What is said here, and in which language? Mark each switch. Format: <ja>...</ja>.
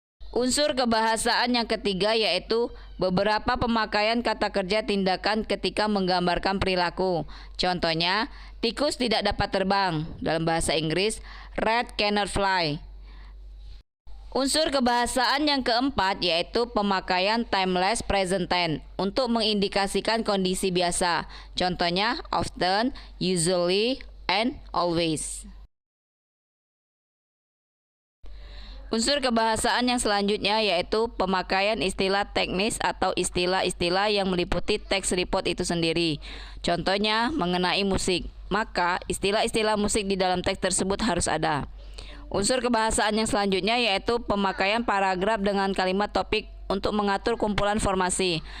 <id>Unsur kebahasaan yang ketiga yaitu beberapa pemakaian kata kerja tindakan ketika menggambarkan perilaku. Contohnya, tikus tidak dapat terbang. Dalam bahasa Inggris,</id> <en>rat cannot fly.</en> <id>Unsur kebahasaan yang keempat yaitu pemakaian timeless present tense untuk mengindikasikan kondisi biasa. Contohnya,</id> <en>often, usually, and always.</en> <id>Unsur kebahasaan yang selanjutnya yaitu pemakaian istilah teknis atau istilah-istilah yang meliputi teks report itu sendiri. Contohnya mengenai musik. maka istilah-istilah musik di dalam teks tersebut harus ada. Unsur kebahasaan yang selanjutnya yaitu pemakaian paragraf dengan kalimat topik untuk mengatur kumpulan formasi.</id>